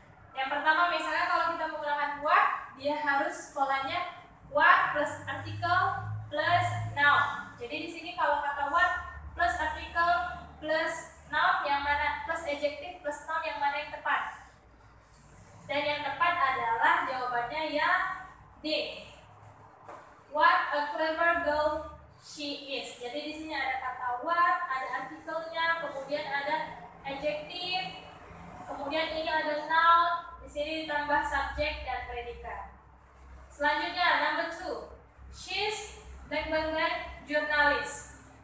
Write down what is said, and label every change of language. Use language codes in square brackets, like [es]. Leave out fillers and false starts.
[id] Yang pertama, misalnya kalau kita menggunakan what, dia harus polanya [en] what plus article plus noun. [id] Jadi di sini kalau kata [en] what plus article plus noun [id] yang mana, [en] plus adjective plus noun [id] yang mana yang tepat? Dan yang tepat adalah jawabannya yang D. [en] What a clever girl she is. [id] Jadi di sini ada kata what, ada artikelnya, kemudian ada adjective, kemudian ini ada noun, di sini ditambah subjek dan predikat. [en] Selanjutnya number 2. She's journalist.